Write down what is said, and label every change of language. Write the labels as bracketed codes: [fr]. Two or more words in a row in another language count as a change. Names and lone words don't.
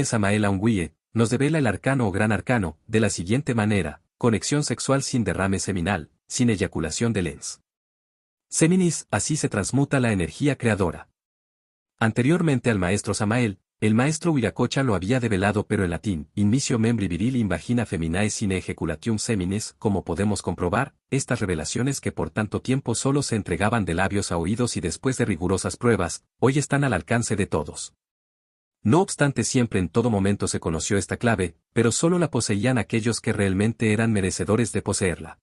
[es] Samael Aungüe nos devela el arcano o gran arcano, de la siguiente manera: conexión sexual sin derrame seminal, sin eyaculación de lens. Seminis, así se transmuta la energía creadora. Anteriormente al maestro Samael, el maestro Viracocha lo había develado, pero en latín: [la] in misio membri viril in vagina feminae sine ejaculatium seminis. [es] Como podemos comprobar, estas revelaciones que por tanto tiempo solo se entregaban de labios a oídos y después de rigurosas pruebas, hoy están al alcance de todos. No obstante, siempre en todo momento se conoció esta clave, pero solo la poseían aquellos que realmente eran merecedores de poseerla.